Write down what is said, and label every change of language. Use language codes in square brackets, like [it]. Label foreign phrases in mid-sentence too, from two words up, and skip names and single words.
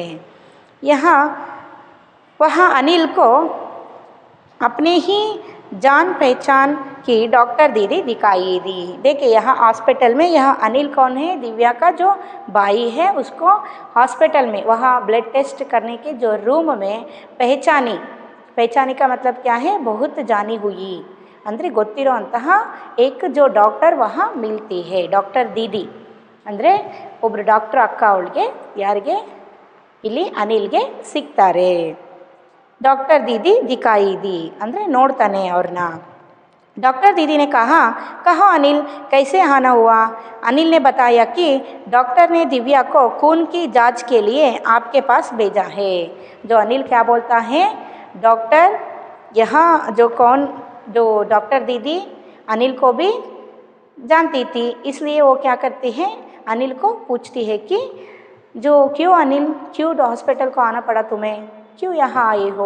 [hi] यहाँ वहाँ अनिल को अपने ही जान पहचान की डॉक्टर दीदी दिखाई दी. देखिए यहाँ हॉस्पिटल में यह अनिल कौन है, दिव्या का जो भाई है, उसको हॉस्पिटल में वहाँ ब्लड टेस्ट करने के जो रूम में पहचानी का मतलब क्या है, बहुत जानी हुई [kn] ಅಂದರೆ ಗೊತ್ತಿರೋ ಅಂತಹ [hi] एक जो डॉक्टर वहाँ मिलती है, डॉक्टर दीदी [kn] ಅಂದರೆ ಒಬ್ಬರು ಡಾಕ್ಟರ್ ಅಕ್ಕ ಅವಳಿಗೆ, ಯಾರಿಗೆ, ಇಲ್ಲಿ ಅನಿಲ್ಗೆ ಸಿಗ್ತಾರೆ. [hi] डॉक्टर दीदी दिखाई दी [kn] ಅಂದರೆ ನೋಡ್ತಾನೆ ಅವ್ರನ್ನ. [hi] डॉक्टर दीदी ने कहा अनिल कैसे आना हुआ. अनिल ने बताया कि डॉक्टर ने दिव्या को खून की जांच के लिए आपके पास भेजा है. जो अनिल क्या बोलता है, डॉक्टर यहाँ जो डॉक्टर दीदी अनिल को भी जानती थी, इसलिए वो क्या करती है, अनिल को पूछती है कि जो क्यों अनिल, क्यों हॉस्पिटल को आना पड़ा तुम्हें, क्यों यहाँ आए हो.